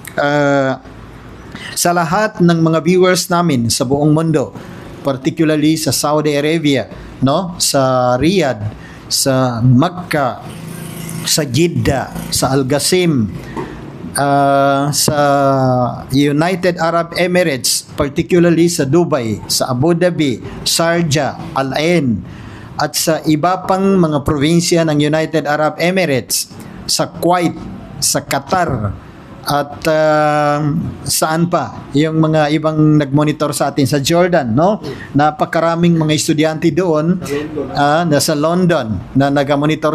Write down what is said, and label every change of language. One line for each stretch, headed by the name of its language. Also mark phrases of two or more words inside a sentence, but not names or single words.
Filipino: sa lahat ng mga viewers namin sa buong mundo particularly sa Saudi Arabia sa Riyadh, sa Makkah, sa Jeddah, sa Al-Qasim, sa United Arab Emirates, particularly sa Dubai, sa Abu Dhabi, Sharjah, Al Ain, at sa iba pang mga probinsya ng United Arab Emirates, sa Kuwait, sa Qatar, at saan pa yung mga ibang nagmonitor sa atin sa Jordan napakaraming mga estudyante doon nasa London na nagamonitor